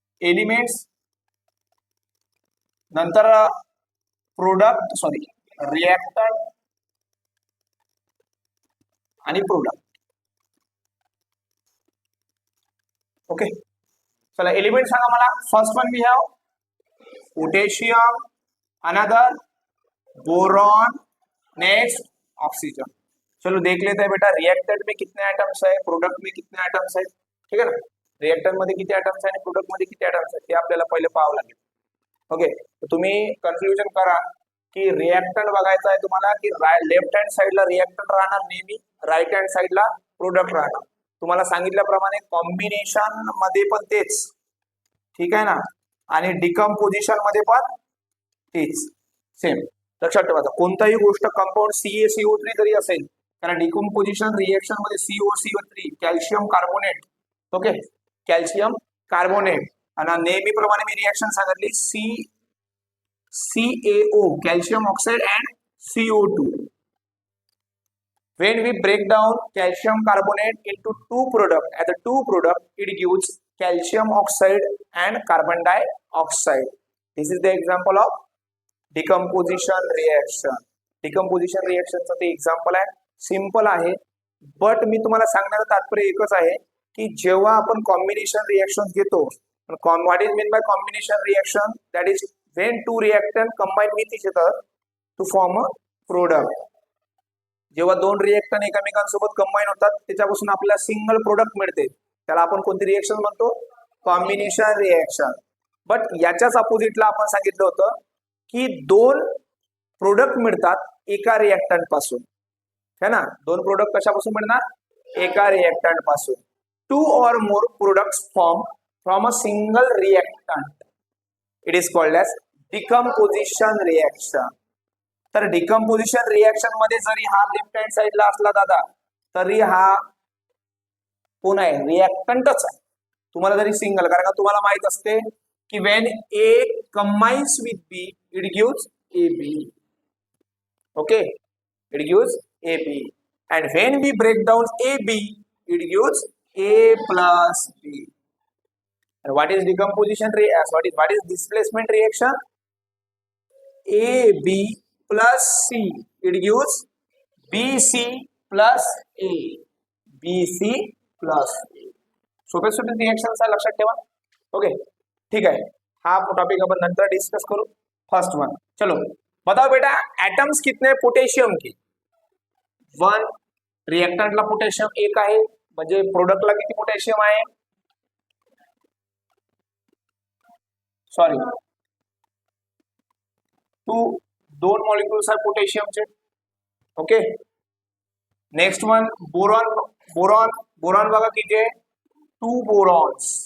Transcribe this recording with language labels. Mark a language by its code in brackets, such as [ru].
[mr] Elements नंतर product reactant आणि product. Okay, चला एलिमेंट सांगा मला. [en] First one we have potassium, another boron, next oxygen. [hi] चलो देख लेते हैं बेटा, रिएक्टेंट में कितने आइटम्स है, प्रोडक्ट में कितने आइटम्स है, ठीक है ना. [mr] रिएक्टेंट मध्ये किती आइटम्स आहे आणि प्रोडक्ट मध्ये किती आइटम्स आहेत ते आपल्याला पहिले पाहावं लागेल. ओके, तर तुम्ही कन्फ्युजन करा की रिएक्टंट बघायचा आहे तुम्हाला की लेफ्ट हँड साइडला रिएक्टंट राहणार नेहमी, राईट हँड साइडला प्रोडक्ट राहणार. तुम्हाला सांगितल्याप्रमाणे कॉम्बिनेशन मध्ये पण तेच, ठीक आहे ना, आणि डिकम्पोजिशन मध्ये पण तेच सेम. लक्षात ठेवायचं, कोणताही गोष्ट कंपाऊंड CaCO3 जरी असेल, कारण डिकम्पोजिशन रिएक्शन मध्ये COCO3 calcium carbonate, okay, calcium carbonate, आणि नेहमीप्रमाणे मी रिएक्शन सांगितली CaO [en] calcium oxide and CO2. When we break down calcium carbonate into two products, as a two product, it gives calcium oxide and carbon dioxide. This is the example of decomposition reaction. [mr] Decomposition reaction चं ते example आहे, simple आहे. But मी तुम्हाला सांगण्याचं तात्पर्य एकच आहे की जेव्हा आपण कॉम्बिनेशन रिएक्शन घेतो, [en] what is meant by combination reaction? That is when two reactant combine with each other to form a product. [mr] जेव्हा दोन रिएक्टंट एकमेकांसोबत कंबाईन होतात त्याच्यापासून आपल्याला सिंगल प्रोडक्ट मिळते, त्याला आपण कोणती रिएक्शन म्हणतो? Combination reaction. बट याच्याच अपोजिटला आपण सांगितलं होतं की दोन प्रोडक्ट मिळतात एका रिएक्टंट पासून, [hi] है ना. [mr] दोन प्रोडक्ट कशापासून मिळणार? एका रिएक्टंट पासून. [en] Two or more products form from a single reactant. It is called as decomposition reaction. [mr] तर डिकम्पोजिशन रिएक्शन मध्ये जरी हा लेफ्ट हँड साइडला असला दादा, तरी हा कोण आहे? रिएक्टंटच आहे. तुम्हाला जरी सिंगल, कारण का तुम्हाला माहित असते की [en] When A combines with B it gives AB. Okay, it gives AB, and when we break down AB it gives A plus B. And what is decomposition reaction? What is displacement reaction? AB plus C it gives BC plus A. BC plus A. [mr] सोपे सोपे reaction आहे, लक्षात ठेवा. Okay, ठीक आहे. हा topic अपन नंतर discuss करू. [en] first one, [hi] चलो बताओ बेटा, एटम्स कितने पोटेशियम के? 1. [mr] रिएक्टंटला पोटॅशियम 1 आहे, म्हणजे प्रोडक्टला किती पोटॅशियम आहे? सॉरी, 2 मॉलिक्युल्स आहे पोटॅशियमचे. Okay, next one boron. Boron बघा किती आहे? 2 बोरॉन्स.